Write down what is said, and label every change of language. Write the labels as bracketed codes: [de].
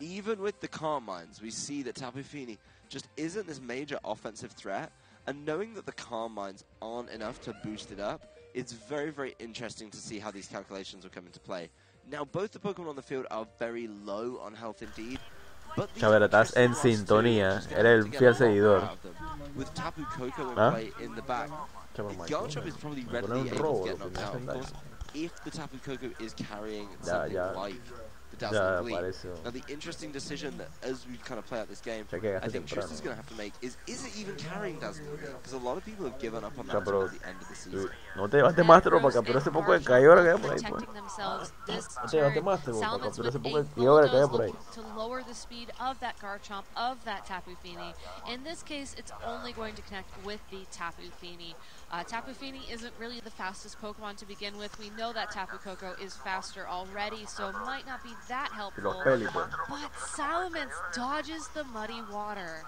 [en] Even with the Calm Minds, we see that Tapu Fini just isn't this major offensive threat, and knowing that the Calm Minds aren't enough to boost it up, it's very, very interesting to see how these calculations will come into play. Now, both the Pokemon on the field are very low on health indeed, but [es] Chavera, estás en sintonía, eres el fiel seguidor. [en] With Tapu Koko in play in the back, Garchomp is probably readily able to get knocked out. Of course, if the Tapu Koko is carrying something like the Dazzling Gleam. Now, the interesting decision that as we kind of play out this game, I think Tristan's going to have to make is it even carrying Dazzling Gleam? Because a lot of people have given up on that towards the end of the season. [es] No te llevaste Master para capturar ese poco de caída que hay por ahí, pues. No te llevaste Master para capturar ese poco de caída que hay por ahí. [en] To lower the speed of that Garchomp, of that Tapu Fini. In this case, it's only going to connect with the Tapu Fini. Tapu Fini isn't really the fastest Pokemon to begin with. We know that Tapu Koko is faster already, so might not be that helpful. But Salamence dodges the Muddy Water.